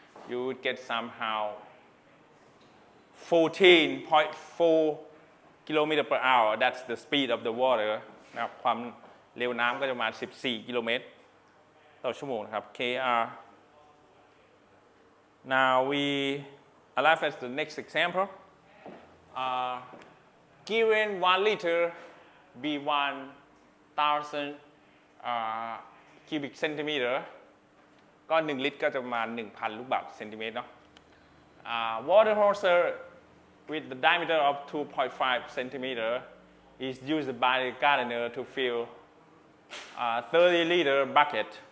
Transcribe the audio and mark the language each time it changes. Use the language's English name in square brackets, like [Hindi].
[English] You would get somehow 14.4 kilometer per hour. That's the speed of the water. [Thai] นะครับความเร็วน้ำก็จะประมาณ 14 กิโลเมตรต่อชั่วโมงนะครับ KR. [English] Now we arrive at the next example. Given 1 liter be 1,000 cubic centimeter [Thai] ก็1ลิตรก็จะประมาณ 1,000 ลูกบาศก์เซนติเมตรเนาะ [English] water hose with the diameter of 2.5 centimeter is used by the gardener to fill a 30-liter bucket.